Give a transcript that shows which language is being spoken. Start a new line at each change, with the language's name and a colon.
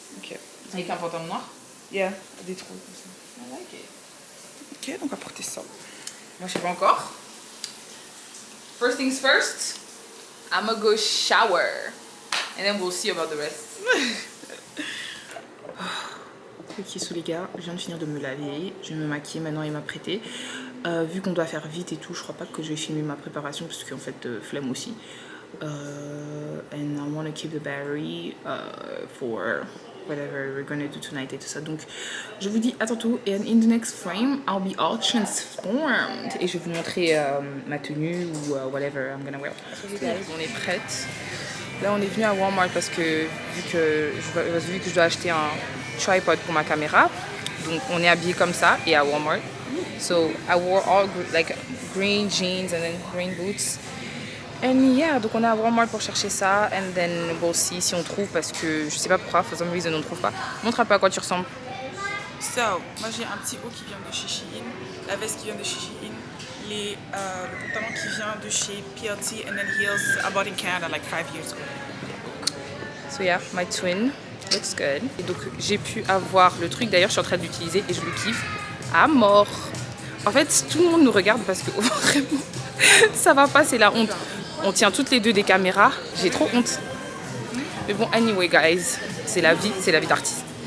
French: Ok. Avec un pantalon noir. Yeah, des trous comme ça.
English: I like it.
French: Ok, donc on va porter ça. Moi je sais pas encore.
English: First things first, I'm gonna go shower and then we'll see about the rest.
French: Ok, sous les gars, je viens de finir de me laver, je vais me maquiller maintenant et m'apprêter. Vu qu'on doit faire vite et tout, je crois pas que je vais filmer ma préparation parce qu'en fait, flemme aussi.
English: And I want to keep the battery for whatever we're gonna do tonight
French: et tout ça. Donc, je vous dis à tantôt
English: and in the next frame, I'll be all transformed.
French: Et je vais vous montrer ma tenue ou
English: whatever I'm gonna wear.
French: On est prête. Là, on est venu à Walmart parce que vu que je dois acheter un tripod pour ma caméra, donc on est habillé comme ça et à Walmart.
English: So I wore all like green jeans and then green boots. And yeah,
French: donc on est à Walmart pour chercher ça.
English: And then we'll see
French: si on trouve parce que je sais pas pourquoi,
English: for some reason
French: on ne trouve pas. Montre un peu à quoi tu ressembles. So, moi j'ai un petit haut qui vient de chez Shein, la veste qui vient de chez Shein, le pantalon qui vient de chez PLT,
English: and then heels I bought in Canada like 5 years ago. So yeah, my twin looks good.
French: Et donc j'ai pu avoir le truc, d'ailleurs je suis en train d'utiliser et je le kiffe à mort. En fait, tout le monde nous regarde parce que vraiment, ça va pas, c'est la honte. On tient toutes les deux des caméras, j'ai trop honte. Mais bon,
English: anyway guys,
French: c'est la vie d'artiste.